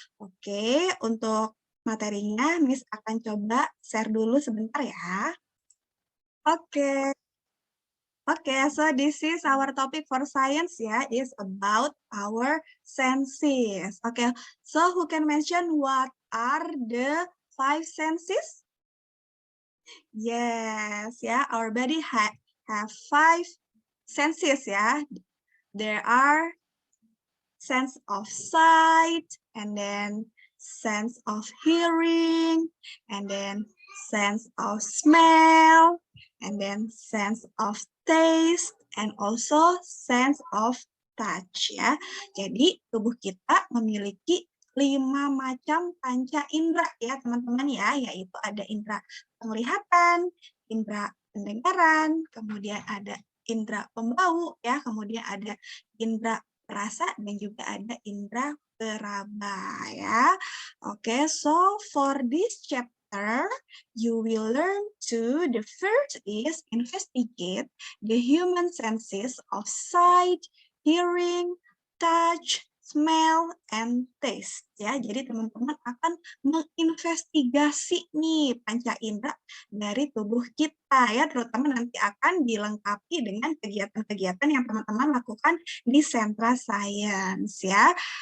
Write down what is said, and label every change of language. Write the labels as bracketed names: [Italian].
[Indonesian] Oke, untuk materinya Miss akan coba share dulu sebentar ya. Oke. [English] Okay, so this is our topic for science ya, is about our senses. Okay, so who can mention what are the five senses? Yes, yeah, our body have five senses, yeah. There are sense of sight, and then sense of hearing, and then sense of smell, and then sense of taste, and also sense of touch, ya. [Indonesian] Jadi tubuh kita memiliki 5 macam panca indera ya teman-teman ya, yaitu ada indera penglihatan, indera pendengaran, kemudian ada indera pembau ya, kemudian ada indera perasa dan juga ada indera peraba ya. [English] Oke, so for this chapter you will learn to the first is investigate the human senses of sight, hearing, touch, smell, and taste ya. [Indonesian] Jadi teman-teman akan menginvestigasi nih panca indera dari tubuh kita ya, terutama nanti akan dilengkapi dengan kegiatan-kegiatan yang teman-teman lakukan di sentra science ya.